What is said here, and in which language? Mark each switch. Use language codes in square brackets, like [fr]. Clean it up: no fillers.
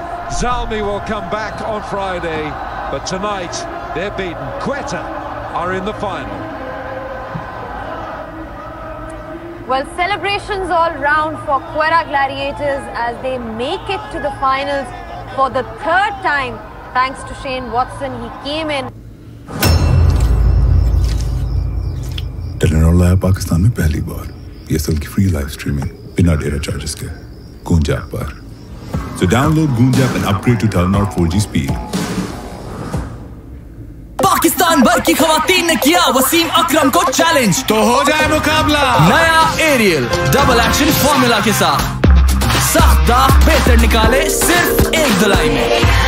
[en] Zalmi will come back on Friday, but tonight they're beaten. Quetta are in the final. Well, celebrations all round for Quetta Gladiators as they make it to the finals for the third time. Thanks to Shane Watson, he came in. [hi] Telenor लाया पाकिस्तान में पहली बार ESL की free live streaming बिना data charges के गूंज app पर. [en] So download Goonj app and upgrade to Telenor 4G speed. [hi] Pakistan भर की खवातीन ने किया वसीम अकरम को चैलेंज, तो हो जाए मुकाबला नया एरियल डबल एक्शन फॉर्मूला के साथ. सख्त दाग बेहतर निकाले सिर्फ एक धुलाई में.